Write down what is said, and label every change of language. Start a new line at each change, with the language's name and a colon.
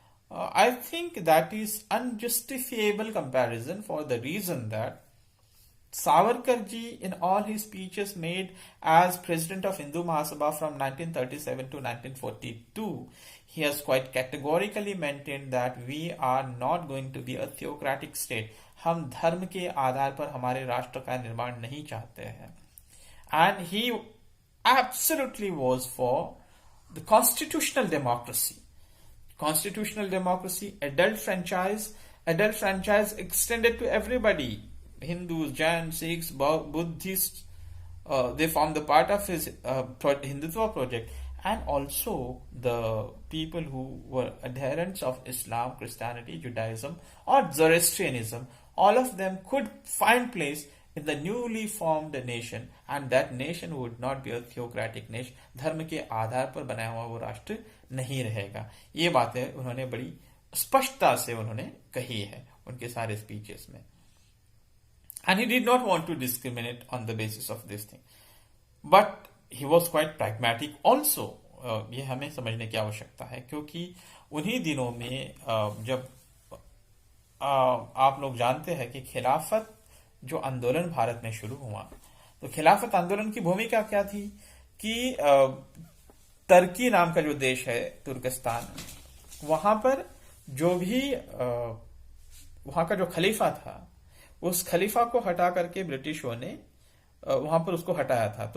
English: I think that is unjustifiable comparison, for the reason that Savarkar ji, in all his speeches made as president of Hindu Mahasabha from 1937 to 1942, he has quite categorically maintained that we are not going to be a theocratic state.
Hindi: हम धर्म के आधार पर हमारे राष्ट्र का निर्माण नहीं चाहते हैं.
English: And he absolutely was for the constitutional democracy. Constitutional democracy, adult franchise extended to everybody. Hindus, Jains, Sikhs, Buddhists, they form the part of his Hindutva project. And also the people who were adherents of Islam, Christianity, Judaism or Zoroastrianism, all of them could find place in the newly formed nation, and that nation would not be a theocratic nation.
Hindi: धर्म के आधार पर बनाया हुआ वो राष्ट्र नहीं रहेगा. ये बातें उन्होंने बड़ी स्पष्टता से उन्होंने कही है उनके सारे स्पीचेस में.
English: And he did not want to discriminate on the basis of this thing. But he was quite pragmatic also.
Hindi: ये हमें समझने की आवश्यकता है, क्योंकि उन्हीं दिनों में जब आप लोग जानते हैं कि खिलाफत जो आंदोलन भारत में शुरू हुआ, तो खिलाफत आंदोलन की भूमिका क्या थी कि तुर्की नाम का जो देश है, तुर्कस्तान, वहां पर जो भी वहां का जो खलीफा था, उस खलीफा को हटा करके ब्रिटिशों ने वहां पर उसको हटाया था.